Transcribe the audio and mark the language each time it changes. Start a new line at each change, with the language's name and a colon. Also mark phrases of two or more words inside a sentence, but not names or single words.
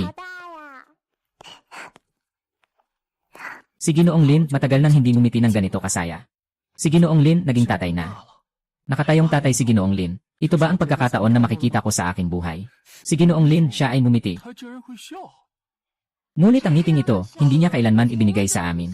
Chinese: 好大呀！
Filipino: Si Ginoong Lin, matagal nang hindi ngumiti ng ganito kasaya. Si Ginoong Lin, naging tatay na. Nakatayong tatay si Ginoong Lin. Ito ba ang pagkakataon na makikita ko sa aking buhay? Si Ginoong Lin, siya ay ngumiti.
Chinese: 他居然会笑。
Filipino: Ngunit ang ngiting ito, hindi niya kailanman ibinigay sa amin.